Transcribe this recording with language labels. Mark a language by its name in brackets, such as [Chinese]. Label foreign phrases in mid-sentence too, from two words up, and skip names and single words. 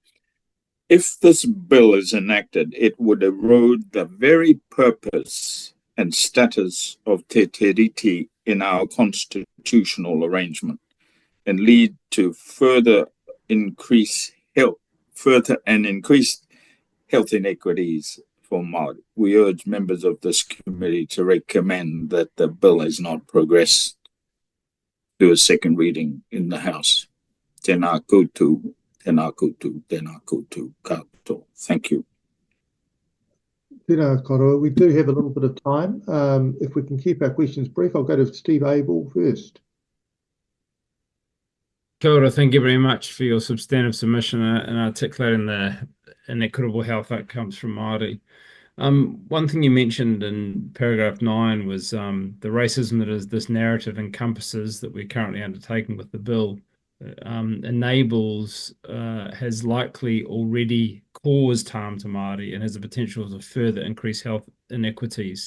[English] If this bill is enacted, it would erode the very purpose and status of Te Tiriti in our constitutional arrangement and lead to increased health inequities for Māori. We urge members of this committee to recommend that the bill is not progressed to a second reading in the House. [Māori] Tēnā koutou, tēnā koutou, tēnā koutou katoa. [English] Thank you. [Māori] Tēnā koroa. [English] We do have a little bit of time. If we can keep our questions brief, I'll go to Steve Abel first. [Māori] Kia ora, [English] thank you very much for your substantive submission and articulating the inequitable health outcomes from Māori. One thing you mentioned in paragraph 9 was the racism that this narrative encompasses that we're currently undertaking with the bill enables, has likely already caused harm to Māori and has the potential to further increase health inequities.